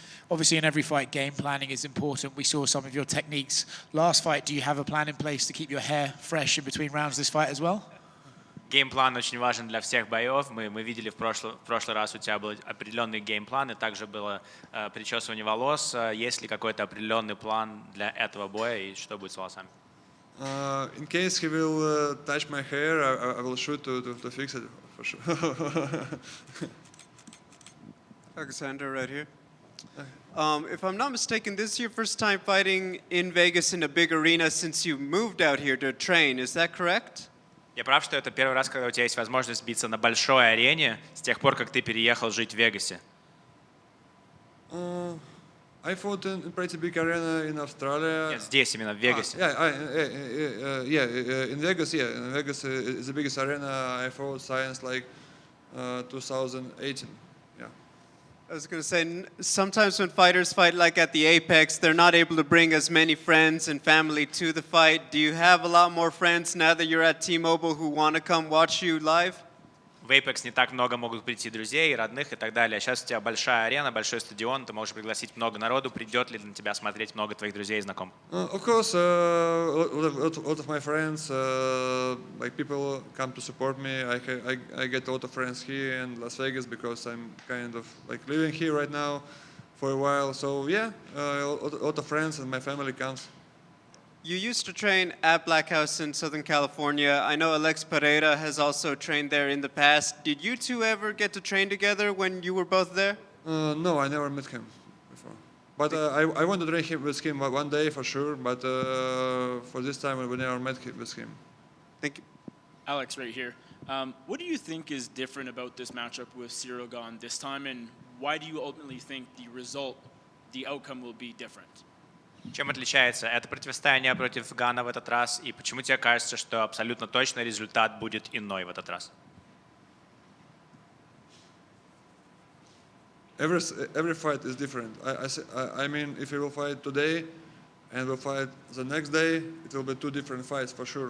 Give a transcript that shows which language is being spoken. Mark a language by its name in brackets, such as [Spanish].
[English] Obviously, in every fight, game planning is important. We saw some of your techniques last fight. Do you have a plan in place to keep your hair fresh in between rounds this fight as well? [Russian] Геймплан очень важен для всех боев. Мы видели в прошлый раз у тебя был определенный геймплан, и также было причесывание волос. Есть ли какой-то определенный план для этого боя, и что будет с волосами? [English] In case he will touch my hair, I will shoot to fix it for sure. Alexander, right here. If I'm not mistaken, this is your first time fighting in Vegas in a big arena since you moved out here to train. Is that correct? [Russian] Я прав, что это первый раз, когда у тебя есть возможность биться на большой арене с тех пор, как ты переехал жить в Вегасе? [English] I fought in a pretty big arena in Australia. [Russian] Нет, здесь, именно в Вегасе. [English] In Vegas, yeah. In Vegas is the biggest arena. I fought since like 2018. I was going to say, sometimes when fighters fight like at the Apex, they're not able to bring as many friends and family to the fight. Do you have a lot more friends now that you're at T-Mobile who want to come watch you live? [Russian] В Apex не так много могут прийти друзей, родных и так далее. Сейчас у тебя большая арена, большой стадион, ты можешь пригласить много народу. Придет ли на тебя смотреть много твоих друзей и знакомых? [English] Of course, a lot of my friends, like people come to support me. I get a lot of friends here in Las Vegas because I'm kind of like living here right now for a while. So yeah, a lot of friends and my family comes. You used to train at Black House in Southern California. I know Alex Pereira has also trained there in the past. Did you two ever get to train together when you were both there? No, I never met him before. But I want to train with him one day for sure. But for this time, we never met with him. Thank you. Alex, right here. What do you think is different about this matchup with Ciryl Gane this time, and why do you ultimately think the outcome will be different? [Russian] Чем отличается это противостояние против Гана в этот раз, и почему тебе кажется, что абсолютно точно результат будет иной в этот раз? [English] Every fight is different. I mean, if we will fight today and we'll fight the next day, it will be two different fights for sure.